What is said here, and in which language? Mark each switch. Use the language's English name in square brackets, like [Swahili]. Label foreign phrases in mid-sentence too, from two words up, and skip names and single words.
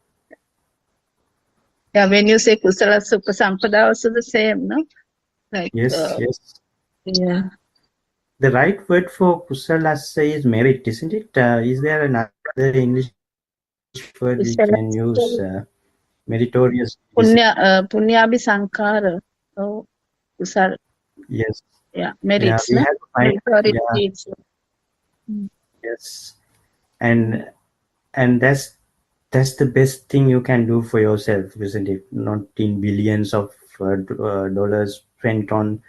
[English] Yeah, when you say [Pali] kusala super sampada, [English] also the same, no? Like, Yes, yes. yeah, The right word for kusala is merit, isn't it? Is there another English word we kusala, can use? Meritorious. [Pali] punyabhi sankara. Oh, kusala, [English] Yes. yeah, Yeah, merits, we no? have to find. Meritorious Yeah. deeds. Yes. And that's the best thing you can do for yourself, isn't it? Not in billions of dollars spent on